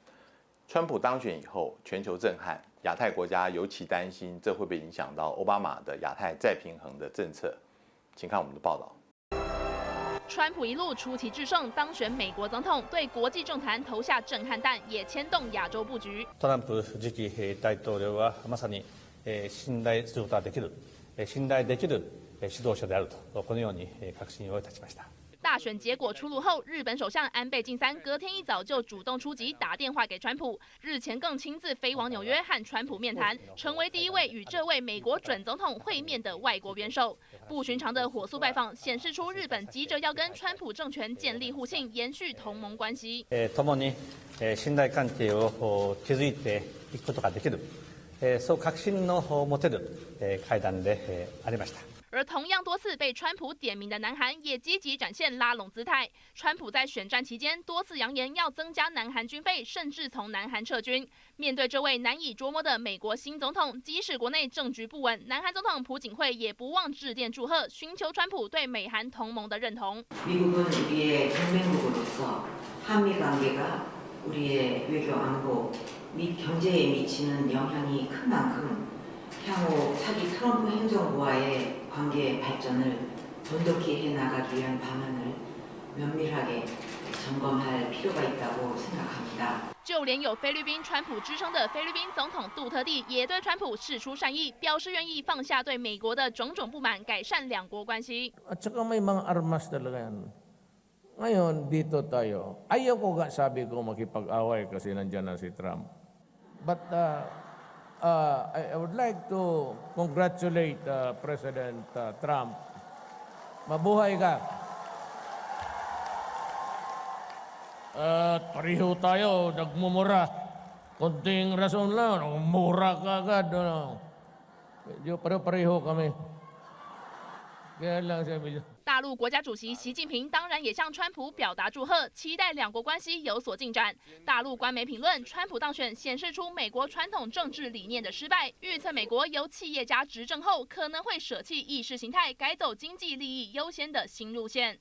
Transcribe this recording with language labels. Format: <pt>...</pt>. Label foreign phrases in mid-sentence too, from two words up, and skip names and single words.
<zh>川普当选以后，全球震撼，亚太国家尤其担心这会不会影响到奥巴马的亚太再平衡的政策。请看我们的报道。川普一路出奇制胜，当选美国总統，對國際政壇投下震撼彈，也牽動亞洲布局。</zh> <ja>トランプ次期大統領はまさに信頼することができる、信頼できる指導者であるとこのように確信をいたしました。</ja> <zh>大选结果出炉后，日本首相安倍晋三隔天一早就主动出击，打电话给川普。日前更亲自飞往纽约和川普面谈，成为第一位与这位美国准总统会面的外国元首。不寻常的火速拜访，显示出日本急着要跟川普政权建立互信，延续同盟关系。</zh> <ja>共に信頼関係を築いていくことができる、そう確信の持てる会談でありました。</ja> <zh>而同样多次被川普点名的南韩，也积极展现拉拢姿态。川普在选战期间多次扬言要增加南韩军费，甚至从南韩撤军。面对这位难以捉摸的美国新总统，即使国内政局不稳，南韩总统朴槿惠也不忘致电祝贺，寻求川普对美韩同盟的认同。</zh> <ko>관계 발전을 돈독히 해나가기 위한 방안을 면밀하게 점검할 필요가 있다고 생각합니다.</ko> <zh>就连有菲律宾川普之称的菲律宾总统杜特地也对川普释出善意，表示愿意放下对美国的种种不满，改善两国关系。</zh> <tl>At saka may mga armas talaga yan. Ngayon, dito tayo. Ayaw ko nga sabi ko makipag-away kasi nandiyan na si Trump.</tl> <en>But I would like to congratulate President Trump.</en> <tl>Mabuhay ka. At pareho tayo, nagmumura. Konting rason lang, mura ka agad. Pareho kami. Kaya lang sabi niya.</tl> <zh>大陆国家主席习近平当然也向川普表达祝贺，期待两国关系有所进展。大陆官媒评论，川普当选显示出美国传统政治理念的失败，预测美国由企业家执政后可能会舍弃意识形态，改走经济利益优先的新路线。</zh>